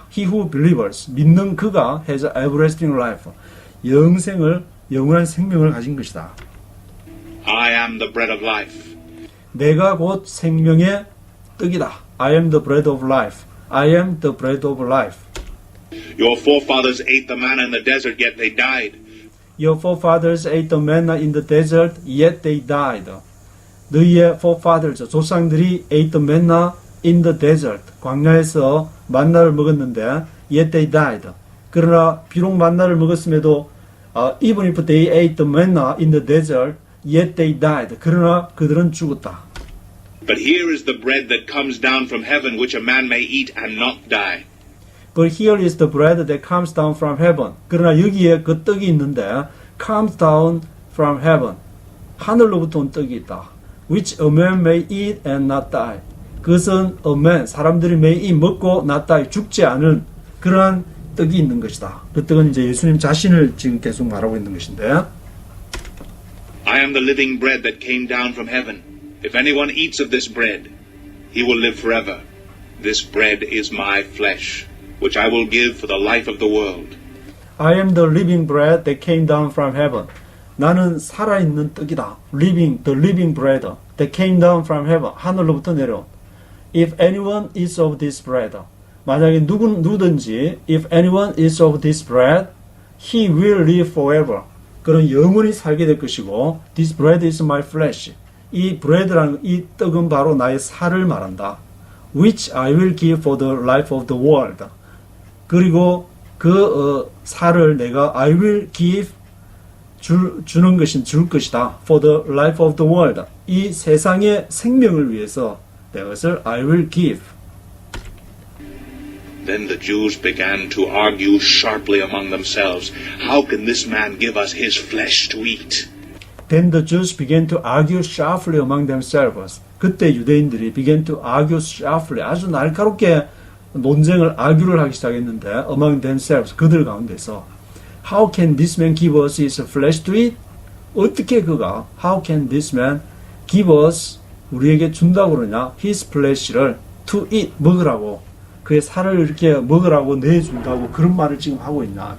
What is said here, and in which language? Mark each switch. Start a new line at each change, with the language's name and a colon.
English: He who believes
Korean: 믿는 그가
English: has everlasting life.
Korean: 영원한 생명을 가진 것이다.
English: I am the bread of life.
Korean: 내가 곧 생명의 떡이다.
English: I am the bread of life. I am the bread of life. Your forefathers ate the manna in the desert, yet they died. Your forefathers ate the manna in the desert, yet they died.
Korean: 너희의
English: forefathers,
Korean: 조상들이
English: ate the manna in the desert. 광야에서 만나를 먹었는데, yet they died.
Korean: 그러나 비록 만나를 먹었음에도
English: even if they ate the manna in the desert, yet they died.
Korean: 그러나 그들은 죽었다.
English: But here is the bread that comes down from heaven, which a man may eat and not die. But here is the bread that comes down from heaven.
Korean: 그러나 여기에 그 떡이 있는데
English: comes down from heaven.
Korean: 하늘로부터 온 떡이 있다.
English: Which a man may eat and not die.
Korean: 그것은
English: a man,
Korean: 사람들이
English: may eat,
Korean: 먹고
English: not die,
Korean: 죽지 않은 그러한 떡이 있는 것이다. 그 떡은 이제 예수님 자신을 지금 계속 말하고 있는 것인데
English: I am the living bread that came down from heaven. If anyone eats of this bread, he will live forever. This bread is my flesh, which I will give for the life of the world. I am the living bread that came down from heaven.
Korean: 나는 살아있는 떡이다.
English: The living bread that came down from heaven.
Korean: 하늘로부터 내려온.
English: If anyone eats of this bread.
Korean: 만약에 누구든지
English: if anyone eats of this bread, he will live forever.
Korean: 그는 영원히 살게 될 것이고
English: This bread is my flesh.
Korean: 이 bread라는 이 떡은 바로 나의 살을 말한다.
English: Which I will give for the life of the world.
Korean: 그리고 그 살을 내가
English: I will give
Korean: 주는 것인 줄 것이다.
English: For the life of the world.
Korean: 이 세상의 생명을 위해서 내가 그것을
English: I will give. Then the Jews began to argue sharply among themselves. How can this man give us his flesh to eat? Then the Jews began to argue sharply among themselves.
Korean: 그때 유대인들이
English: began to argue sharply.
Korean: 아주 날카롭게 논쟁을 argu를 하기 시작했는데
English: among themselves.
Korean: 그들 가운데서
English: How can this man give us his flesh to eat?
Korean: 어떻게 그가
English: How can this man give us
Korean: 우리에게 준다고 그러냐?
English: His flesh
Korean: 를
English: to eat
Korean: 먹으라고 그의 살을 이렇게 먹으라고 내준다고 그런 말을 지금 하고 있나?